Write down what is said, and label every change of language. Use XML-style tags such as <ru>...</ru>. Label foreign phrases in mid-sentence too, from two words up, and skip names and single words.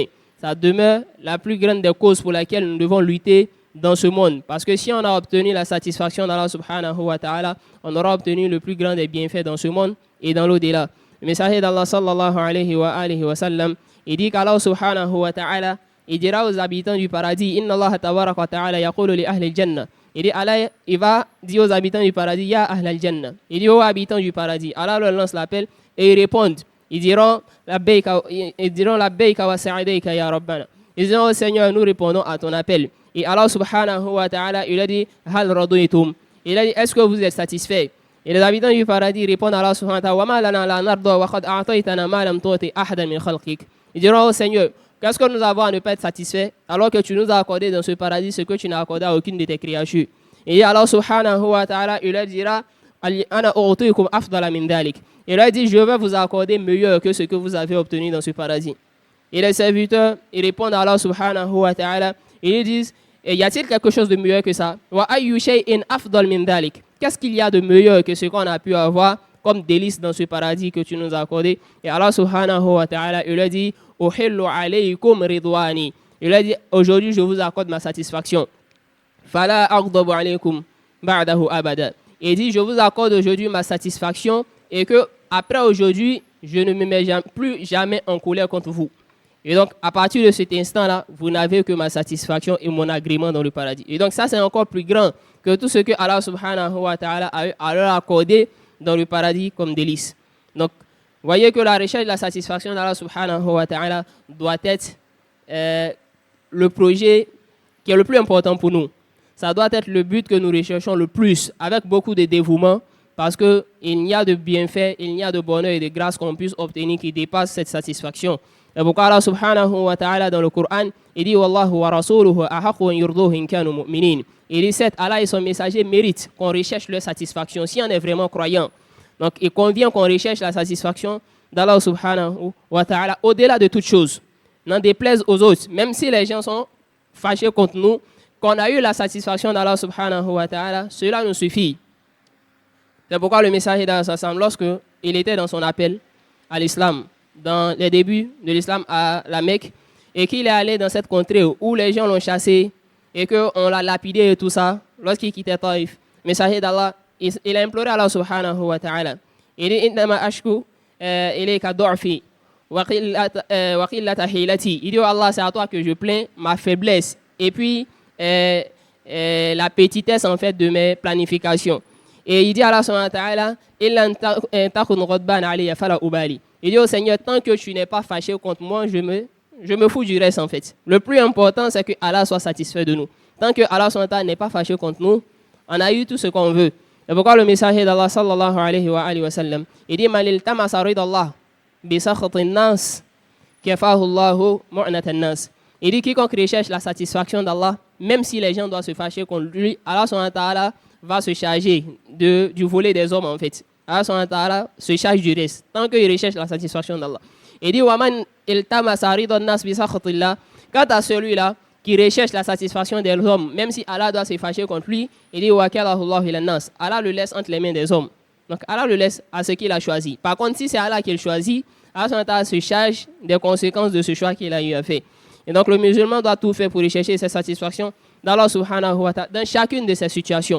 <fr>Ça demeure la plus grande des causes pour laquelle nous devons lutter dans ce monde. Parce que si on a obtenu la satisfaction d'Allah</fr> <ar>سبحانه وتعالى,</ar> <fr>on aura obtenu le plus grand des bienfaits dans ce monde et dans l'au-delà. Le messager d'Allah</fr> <ar>صلى الله عليه وسلم,</ar> <fr>il dit qu'Allah</fr> <ar>سبحانه وتعالى,</ar> <fr>il dira aux habitants du paradis,</fr> <ar>إن الله تبارك وتعالى يقول لأهل الجنة.</ar> <fr>Il dit, Allah, il va dire aux habitants du paradis,</fr> <ar>يا أهل الجنة.</ar> <fr>Il dit aux habitants du paradis, Allah leur lance l'appel et ils répondent. Ils diront,</fr> <ar>لبيك وسعديك يا ربنا.</ar> <fr>Ils diront, Seigneur, nous répondons à ton appel. Et Allah</fr> <ar>سبحانه وتعالى,</ar> <fr>il a dit,</fr> <ar>هل رضيتم.</ar> <fr>Il a dit, est-ce que vous êtes satisfaits? Et les habitants du paradis répondent à Allah</fr> <ar>سبحانه وتعالى وما لنا لا نرضى وقد أعطيتنا ما لم تعط أحدا من خلقك.</ar> <fr>Ils diront, oh Seigneur, qu'est-ce que nous avons à ne pas être satisfaits alors que tu nous as accordé dans ce paradis ce que tu n'as accordé à aucune de tes créatures. Et Allah</fr> <ar>سبحانه وتعالى,</ar> <fr>il leur dira,</fr> <ar>أنا أعطيكم أفضل من ذلك.</ar> <fr>Il leur dit, je vais vous accorder meilleur que ce que vous avez obtenu dans ce paradis. Et les serviteurs, ils répondent à Allah</fr> <ar>سبحانه وتعالى,</ar> <fr>ils disent, y a-t-il quelque chose de meilleur que ça?</fr> <ar>وأي شيء أفضل من ذلك.</ar> <fr>Qu'est-ce qu'il y a de meilleur que ce qu'on a pu avoir comme délice dans ce paradis que tu nous as accordé? Et Allah</fr> <ar>سبحانه وتعالى,</ar> <fr>il leur dit,</fr> <ar>أحل عليكم رضواني.</ar> <fr>Il leur dit, aujourd'hui je vous accorde ma satisfaction.</fr> <ar>فلا أغضب عليكم بعده أبدا.</ar> <fr>Il dit, je vous accorde aujourd'hui ma satisfaction et que après aujourd'hui, je ne me mets plus jamais en colère contre vous. Et donc, à partir de cet instant-là, vous n'avez que ma satisfaction et mon agrément dans le paradis. Et donc, ça, c'est encore plus grand que tout ce que Allah</fr> <ar>سبحانه وتعالى</ar> <fr>a leur accordé dans le paradis comme délice. Donc, voyez que la recherche de la satisfaction d'Allah</fr> <ar>سبحانه وتعالى</ar> <fr>doit être le projet qui est le plus important pour nous. Ça doit être le but que nous recherchons le plus, avec beaucoup de dévouement, parce qu'il n'y a de bienfaits, il n'y a de bonheur et de grâce qu'on puisse obtenir qui dépasse cette satisfaction. Et pourquoi Allah</fr> <ar>سبحانه وتعالى</ar> <fr>dans le Coran, il dit</fr> <ar>والله ورسوله أحق أن يرضوه إن كانوا مؤمنين.</ar> <fr>Il dit certes, Allah et son messager méritent qu'on recherche leur satisfaction si on est vraiment croyant. Donc il convient qu'on recherche la satisfaction d'Allah</fr> <ar>سبحانه وتعالى</ar> <fr>au-delà de toute chose. N'en déplaise aux autres, même si les gens sont fâchés contre nous, qu'on a eu la satisfaction d'Allah</fr> <ar>سبحانه وتعالى,</ar> <fr>cela nous suffit. C'est pourquoi le messager d'Allah, lorsque il était dans son appel à l'islam, dans les débuts de l'islam à la Mecque, et qu'il est allé dans cette contrée où les gens l'ont chassé et qu'on l'a lapidé et tout ça, lorsqu'il quittait Taïf, le messager d'Allah, il a imploré Allah</fr> <ar>سبحانه وتعالى.</ar> <fr>Il dit</fr> <ar>إنما أشكو إليك ضعفي وقلة حيلتي.</ar> <fr>Il dit oh Allah, c'est à toi que je plains ma faiblesse et puis la petitesse en fait de mes planifications. Et il dit à Allah</fr> <ar>سبحانه وتعالى إلا تكن غضبان علي فلا أبالي.</ar> <fr>Il dit au Seigneur, tant que tu n'es pas fâché contre moi, je me fous du reste en fait. Le plus important, c'est que Allah soit satisfait de nous. Tant que Allah</fr> <ar>سبحانه وتعالى</ar> <fr>n'est pas fâché contre nous, on a eu tout ce qu'on veut. C'est pourquoi le messager d'Allah</fr> <ar>صلى الله عليه وسلم,</ar> <fr>il dit</fr> <ar>من التمس رضا الله بسخط الناس كفاه الله مؤنة الناس.</ar> <fr>Il dit quiconque recherche la satisfaction d'Allah, même si les gens doivent se fâcher contre lui, Allah</fr> <ar>سبحانه وتعالى</ar> <fr>va se charger du volet des hommes en fait. Allah</fr> <ar>سبحانه وتعالى</ar> <fr>se charge du reste tant qu'il recherche la satisfaction d'Allah. Il dit</fr> <ar>ومن التمس رضا الناس بسخط الله.</ar> <fr>Quant à celui-là qui recherche la satisfaction des hommes, même si Allah doit se fâcher contre lui, il dit Allah le laisse entre les mains des hommes. Donc Allah le laisse à ce qu'il a choisi. Par contre, si c'est Allah qui le choisit, Allah se charge des conséquences de ce choix qu'il a eu à faire. Et donc le musulman doit tout faire pour rechercher cette satisfaction d'Allah</fr> <ar>سبحانه وتعالى</ar> <fr>dans chacune de ces situations.</fr>